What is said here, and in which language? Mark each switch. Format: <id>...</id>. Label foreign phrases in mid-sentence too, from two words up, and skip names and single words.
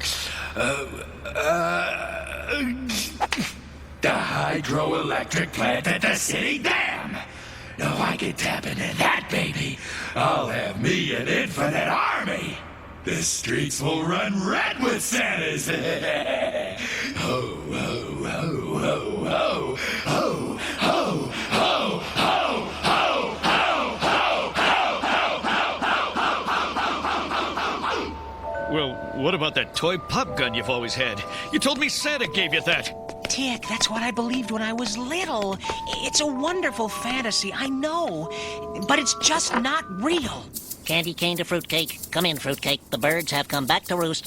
<en>The hydroelectric plant at the city dam. Now if I can tap into that, baby, I'll have me an infinite army. The streets will run red with Santas. Ho, ho, ho, ho, ho, ho, ho, ho, ho, ho, ho, ho, ho, ho, ho, ho, ho, ho, ho, ho. Well, What about that toy pop gun you've always had? You told me Santa gave you that. Tick, that's what I believed when I was little. It's a wonderful fantasy, I know. But it's just not real. Candy cane to fruitcake. Come in, fruitcake. The birds have come back to roost.</en>